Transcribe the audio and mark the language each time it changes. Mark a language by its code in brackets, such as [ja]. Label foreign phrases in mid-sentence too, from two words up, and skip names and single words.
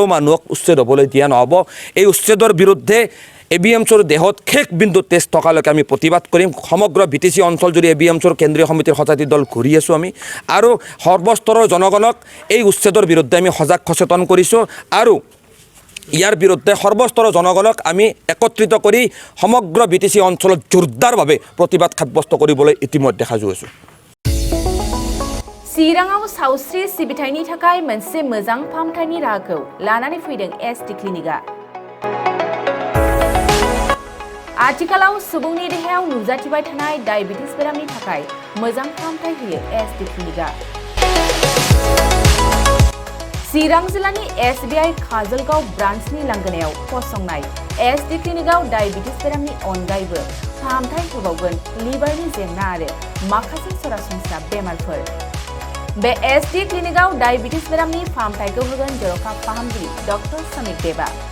[as] মানুহক উচ্ছেদ হ'বলৈ দিয়া নহ'ব এই উচ্ছেদৰ বিৰুদ্ধে ABMCৰ দেহত শেষ বিন্দু তেজ থকালৈকে আমি প্ৰতিবাদ কৰিম সমগ্ৰ BTC অঞ্চল জুৰি ABMCৰ কেন্দ্ৰীয় সমিতিৰ সজাতি দল ঘূৰি আছোঁ আমি আৰু সৰ্বস্তৰৰ জনগণক এই উচ্ছেদৰ বিৰুদ্ধে আমি সজাগ সচেতন কৰিছোঁ আৰু ইয়াৰ বিৰুদ্ধে সৰ্বস্তৰৰ জনগণক আমি একত্ৰিত কৰি সমগ্ৰ BTC অঞ্চলত জোৰদাৰভাৱে প্ৰতিবাদ সাব্যস্ত কৰিবলৈ ইতিমধ্যে সাজু হৈছোঁ [brx] চিৰাঙাव सावस्रि सिबिथायनि थाखाय मोनसे मोजां फाहामथायनि राहाखौ लानानै फैदों SD क्लिनिकआ आथिखालाव सुबुंनि देहायाव नुजाथिबाय थानाय डायबिटिस बेरामनि थाखाय मोजां फाहामथाय होयो SD क्लिनिकआ चिरां जिल्लानि SBI काजलगाव ब्रान्चनि लांगोनायाव फसंनाय SD क्लिनिकआव डायबिटिस बेरामनि अनगायैबो फाहामथाय होबावगोन लिभारनि जेंना आरो माखासे सरासनस्रा बेमारफोर बे SD क्लिनिकआव डायबिटिस बेरामनि फाहामथायखौ होगोन जर'खा फाहामगिरि डक्टर समिक देबा